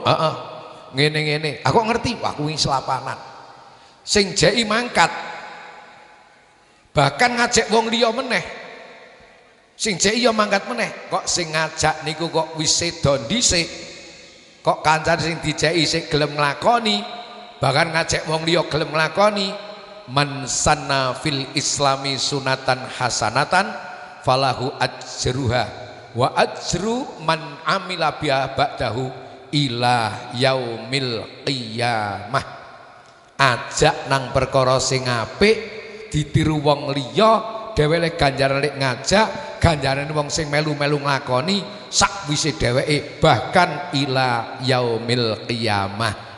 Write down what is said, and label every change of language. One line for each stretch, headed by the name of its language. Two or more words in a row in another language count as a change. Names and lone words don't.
Javanese: Ngene-ngene aku ngerti, aku wis selapanan sing jeki mangkat bahkan ngajak wong liya meneh sing jeki ya mangkat meneh kok sing ngajak niku kok wis sedo dhisik kok kancane sing dijeki sik gelem nglakoni bahkan ngajak wong liya gelem nglakoni
Arabic: من سن في الإسلام سنة حسنة فله أجرها وأجر من عمل بها بعده إلى يوم القيامة.
Javanese: Ajak nang perkara sing apik ditiru wong liya dheweke ganjaran lek ngajak ganjarane wong sing melu-melu nglakoni sakwise dheweke bahkan
Arabic: إلى يوم القيامة.